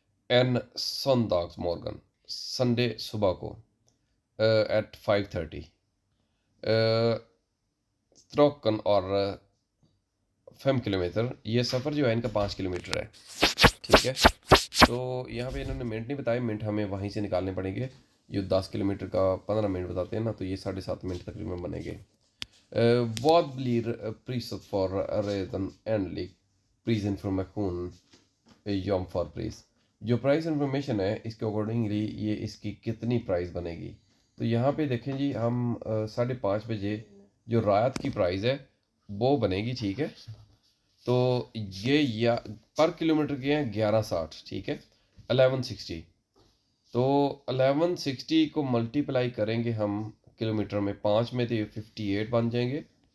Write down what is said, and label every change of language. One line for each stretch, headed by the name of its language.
Swedish: एन सॉन्दाग्स मॉर्गन,
Hindi: Sunday सुबह को eight 5:30 स्ट्रोकन, और 5 किलोमीटर, ये सफ़र जो है इनका 5 किलोमीटर है। ठीक है, तो यहाँ पे इन्होंने मिनट नहीं बताए, मिनट हमें वहीं से निकालने पड़ेंगे। जो 10 किलोमीटर का 15 मिनट बताते हैं ना, तो ये 7.5 मिनट तकरीबन बनेंगे।
Swedish: Vad blir priset för redan enligt prisinformation jämförpris?
Hindi: जो प्राइस इंफॉर्मेशन है इसके अकॉर्डिंगली ये इसकी कितनी प्राइस बनेगी। तो यहाँ पे देखें जी, हम 5:30 बजे जो रात की प्राइस है वो बनेगी। ठीक है, तो ये या पर किलोमीटर के हैं 1160। ठीक है, 1160। तो 1160 को मल्टीप्लाई करेंगे हम किलोमीटर में, 5 में तो ये 58 बन जाएंगे।